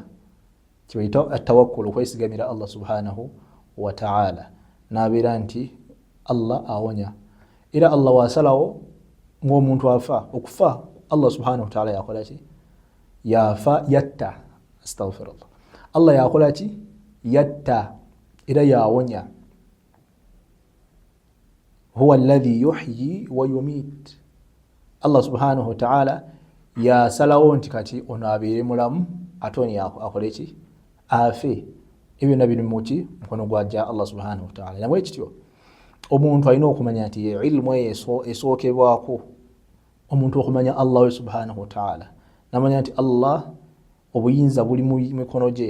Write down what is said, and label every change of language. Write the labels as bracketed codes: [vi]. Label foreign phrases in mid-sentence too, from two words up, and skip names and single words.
[lg] Kibayita atawakkulu, okwesigamira Allah [ar] سبحانه وتعالى, [lg] n'abeera nti Allah awonya. Era Allah wasalawo ng'omuntu afa, okufa Allah [ar] سبحانه وتعالى [lg] yakola ki? Yafa, yatta. Astaghfirullah. Allah yakola ki? Yatta. Era yawonya. [ar] هو الذي يحيي ويميت. [lg] Allah [ar] سبحانه وتعالى [lg] yasalawo nti kati ono abeere mulamu ate ono akole ki? Afe. Ebyo byonna biri mu ki? Mukono gw'ajja Allah [ar] سبحانه وتعالى. [lg] Namwe kityo omuntu alina okumanya nti ilmu esookebwako omuntu okumanya Allah [ar] سبحانه وتعالى, [lg] namanya nti Allah obuyinza buli mu mikono gye.